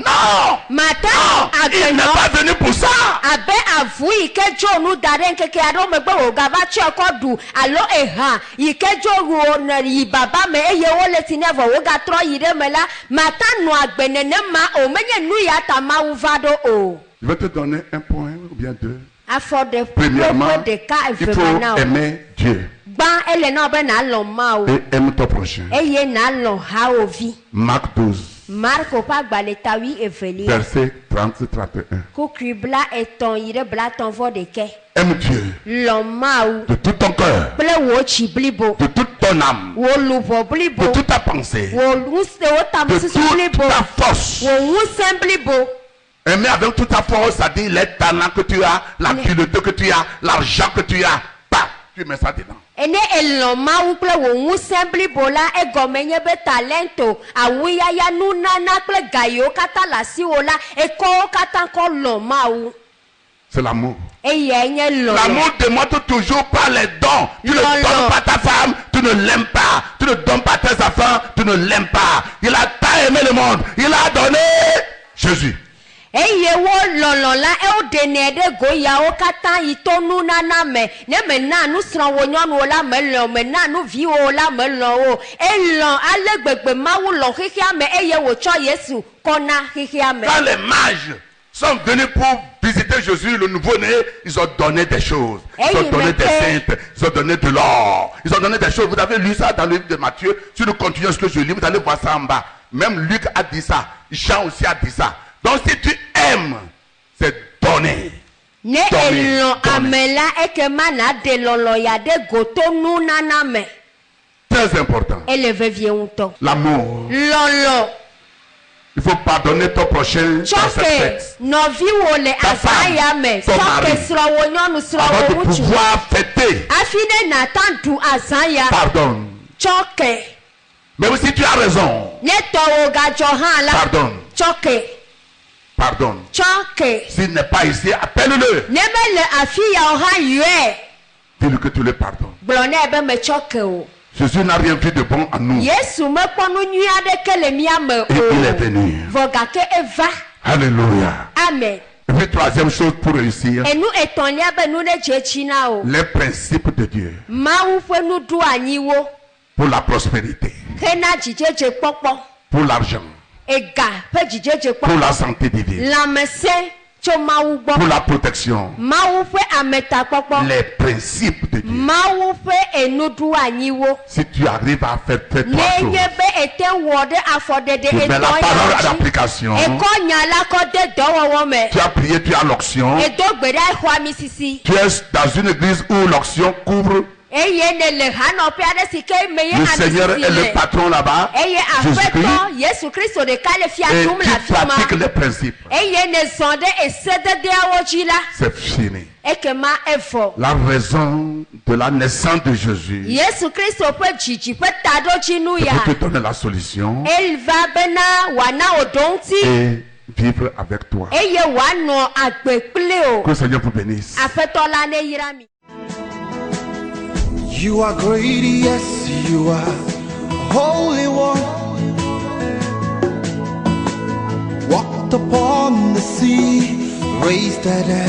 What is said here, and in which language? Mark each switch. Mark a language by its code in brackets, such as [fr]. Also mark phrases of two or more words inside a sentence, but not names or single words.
[fr] Non! [ee] Mata [fr] Non! Il n'est pas venu pour ça. [ee] abe avu yi ke dzo nu da ɖe nkeke aɖewo megbe wò gava tsyɔ kɔ ɖu alo eha yi ke dzo wo ne yi baba me eye wole si ne vɔ wo gatrɔ yi ɖe me la mata nɔ agbe nenema o menye nu ya ta mawu va ɖo o. [fr] Je vais te donner un point ou bien deux. [ee] Afɔ ɖe [fr] Premièrement, [ee] ƒe ɖeka [fr] il [ee] eve [fr] faut [ee] ma na o. [fr] aimer Dieu [ee] Gbã ele na wo be nalɔ Mawu [fr] et aime ton prochain. [ee] eye nalɔ hawòvi. [fr] Marc 12, [ee] Marko ƒe agbalẽtawi evelia [fr] verset 30-31. [ee] kukui bla etɔ̃ yi ɖe bla etɔ̃ vɔ ɖeke. [fr] Aime Dieu [ee] Lɔ Mawu [fr] de tout ton cœur, [ee] kple wò tsi blibo, [fr] de toute ton âme, [ee] wò luʋɔ blibo, [fr] de toute ta pensée, [ee] wò ŋusẽ wò [fr] de [ee] tamesusu [fr] toute [ee] blibo, [fr] ta force. [ee] wò ŋusẽ blibo. [fr] Aimer avec toute ta force, c'est-à-dire les talents que tu as, l'habileté que tu as, l'argent que tu as. Bah, tu mets ça dedans. [ee] Ene elɔ Mawu kple wò ŋusẽ blibo la egɔme nye be talento, awuyaya, nunana kple ga yiwo katã le asiwò la ekɔwo katã kɔ lɔ Mawu. [fr] C'est l'amour. [ee] Eyae nye lɔlɔ. [fr] L'amour démontre toujours par les dons. Tu ne Non, donnes non. pas ta femme, tu ne l'aimes pas. Tu ne donnes pas tes enfants, tu ne l'aimes pas. Il a tant aimé le monde. Il a donné Jésus. [ee] Eye wo lɔlɔ la ewo ɖenɛ ɖe go yawo katã yi to nunana me ne mena nusrɔ̃wo nyɔnuwo la melɔ o, mena nuviwo la melɔ o. Elɔ ale gbegbe Mawu lɔ xexea me eye wòtsɔ Yesu kɔna xexea me. [fr] Quand les mages sont venus pour visiter Jésus, le nouveau-né, ils ont donné des choses. Ils ont Hey, donné mais des que- saintes, ils ont donné de l'or, ils ont donné des choses. Vous avez lu ça dans le livre de Matthieu. Si nous continuons ce que je lis, vous allez voir ça en bas. Même Luc a dit ça. Jean aussi a dit ça. Donc si tu aimes, c'est donner. [ee] Ne [fr] Donner, [ee] elɔ [fr] donner. [ee] ame la ekema na ɖe lɔlɔ ya ɖe goto nunana me. [fr] Très important. [ee] Ele vevie ŋutɔ. [fr] L'amour. [ee] Lɔlɔ [fr] Il faut pardonner ton prochain dans cette [ee] tsɔke [fr] fête. [ee] nɔviwo le [fr] Ta femme, [ee] azãya me [fr] ton [ee] tsɔke [fr] mari. [ee] srɔ̃wo nyɔnu [fr] Avant [ee] srɔ̃wo [fr] de [ee] ŋutsu. [fr] pouvoir fêter, [ee] Afi ne nata ɖu azãya [fr] pardonne. [ee] tsɔke. [fr] Même si tu as raison, [ee] Ne tɔwo gadzɔ hã la [fr] pardonne. [ee] tsɔke [fr] Pardonne. [ee] tsɔke. [fr] S'il n'est pas ici, appelle-le. [ee] Ne mele afi yawo hã yɔe [fr] Dis-lui que tu le pardonnes. [ee] gblɔ nɛ be metsɔke o. [fr] Jésus n'a rien vu de bon en nous. [ee] Yesu mekpɔ nu nyui aɖeke le mía me [fr] Et il est [ee] o. [fr] venu. [ee] Vɔ gake eva. [fr] Alléluia. Amen. Et puis troisième chose pour réussir, [ee] Enu etɔ̃lia be nu ɖe dze tsi na o. [fr] les principes de Dieu [ee] Mawu ƒe nuɖoanyiwo [fr] pour la prospérité, [ee] hena dzidzedze kpɔkpɔ. [fr] pour l'argent, [ee] Ega ƒe dzidzedze [fr] pour [ee] kpɔkpɔ. [fr] la santé divine, [ee] Lãmesẽ tso Mawu [fr] pour [ee] gbɔ. [fr] la protection, [ee] Mawu ƒe ametakpɔkpɔ. [fr] les principes de Dieu. [ee] Mawu ƒe enuɖoanyiwo. [fr] Si tu arrives à faire trois [ee] Ne [fr] choses, [ee] nye be ete wɔ ɖe afɔɖeɖe [fr] tu mets la parole à [ee] etɔ̃ yawo dzi. [fr] l'application, [ee] Ekɔ nya la kɔ de dɔwɔwɔ me. [fr] tu as prié, tu as l'onction, [ee] Edo gbe ɖa exɔami sisi. [fr] tu es dans une église où l'onction couvre, [ee] Eye ne le hanɔƒe aɖe si ke me ye le [fr] Seigneur [ee] ami [fr] est le [ee] sisi le. [fr] patron là-bas, [ee] Eye [fr] Jésus-Christ, [ee] aƒetɔ Yesu Kristo ɖeka le fia [fr] et [ee] dum le [fr] tu [ee] afi ma. [fr] pratiques les principes. [ee] Eye ne zɔn ɖe esededeawo dzi la, [fr] C'est fini. [ee] ekema evɔ. [fr] La raison de la naissance de Jésus, [ee] Yesu Kristo ƒe dzidzi ƒe taɖodzinu [fr] c'est [ee] ya. [fr] pour te donner la solution [ee] Eva bena wòana wò ɖo ŋuti. [fr] et vivre avec toi. [ee] Eye wòanɔ agbe kpli o. [fr] Que le Seigneur vous bénisse. [ee] Aƒetɔ la ne yra mi. [en] You are great, yes, you are Holy One. Walked upon the sea, raised the dead.